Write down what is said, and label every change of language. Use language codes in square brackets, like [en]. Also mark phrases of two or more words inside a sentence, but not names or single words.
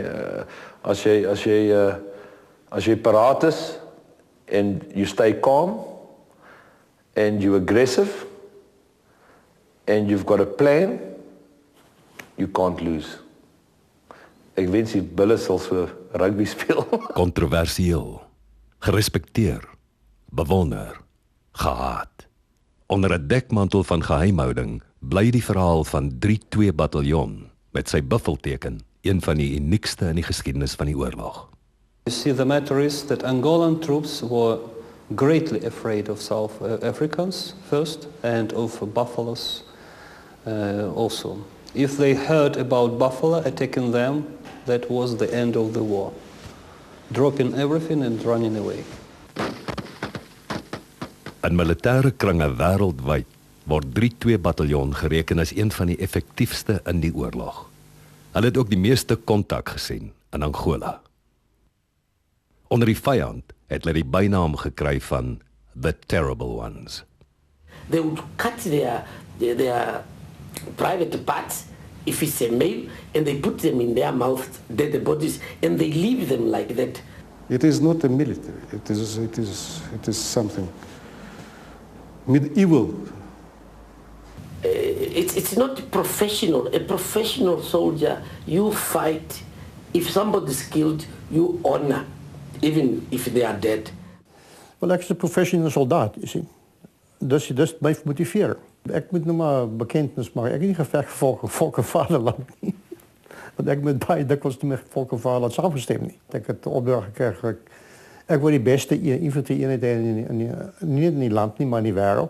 [af] As jy paraat is [en] and you stay calm and you're aggressive and you've got a plan, you can't lose. [af] Ek wens die Bulle sal so rugby speel. Kontroversieel, gerespekteer, bewonder, gehaat. Onder 'n dekmantel van geheimhouding bly die verhaal van 3-2 bataljon met sy buffelteken een van die uniekste in die geskiedenis van die oorlog. [en] You see, the matter is that Angolan troops were greatly afraid of South Africans first and of buffaloes also. If they heard about buffalo attacking them, that was the end of the war. Dropping everything and running away. [af] In militêre kringe wêreldwyd word 3-2 bataljon gereken as een van die effektiefste in die oorlog. Hulle het ook die meeste kontak gesien in Angola. Onder die vyand het hulle die bynaam gekry van The Terrible Ones. [en] They would cut their private parts, if it's a male, and they put them in their mouth, dead bodies, and they leave them like that. It is not a military. It is something medieval. It's not professional. A professional soldier, you fight. If somebody's killed, you honor, even if they are dead. [af] Wel, ek is 'n professionele soldaat, jy sien. Dus my motiveer. Ek moet nou maar bekendnis maak. Ek het nie geveg vir volk en vaderland nie. Want ek moet baie dikwels nie met volk en vaderland saamgestem nie. Ek het opdrag gekry. Ek wil die beste infanterie-eenheid nie in die land nie, maar in die wêreld.